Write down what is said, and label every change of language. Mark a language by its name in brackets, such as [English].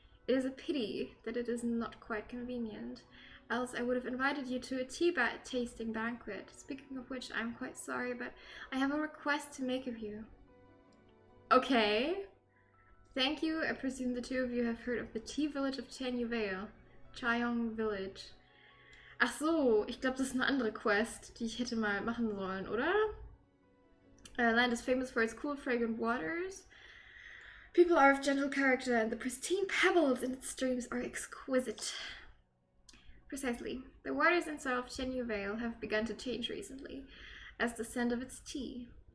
[English] It is a pity that it is not quite convenient, else I would have invited you to a tea-tasting banquet. Speaking of which, I'm quite sorry, but I have a request to make of you. Okay. Thank you. I presume the two of you have heard of the tea village of Chenyu Vale. Chayong Village. [German] Ach so, ich glaube, das ist eine andere Quest, die ich hätte mal machen sollen, oder? [English] Land is famous for its cool, fragrant waters. People are of gentle character, and the pristine pebbles in its streams are exquisite. Precisely. The waters and soil of Chenyu Vale have begun to change recently, as the scent of its tea.